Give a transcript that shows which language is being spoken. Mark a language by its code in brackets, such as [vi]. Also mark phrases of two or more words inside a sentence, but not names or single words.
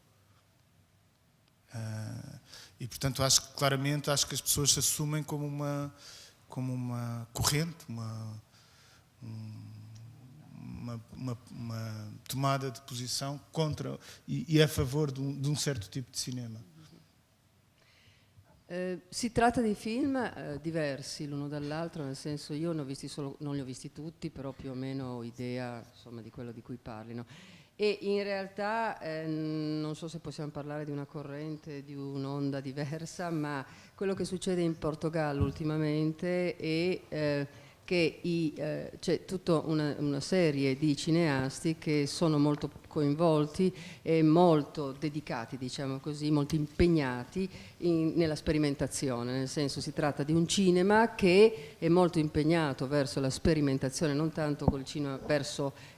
[pt] E portanto, acho que claramente que as pessoas se assumem como uma corrente, uma tomada de posição contra e a favor de um certo tipo di cinema. [it] Si tratta di film diversi l'uno dall'altro, nel senso io non li ho visti tutti, però più o meno ho idea, insomma, di quello di cui parlino. E in realtà non so se possiamo parlare di una corrente, di un'onda diversa, ma quello che succede in Portogallo ultimamente è che c'è tutta una serie di cineasti che sono molto coinvolti e molto dedicati, diciamo così, molto impegnati nella sperimentazione, nel senso si tratta di un cinema che è molto impegnato verso la sperimentazione, non tanto col cinema verso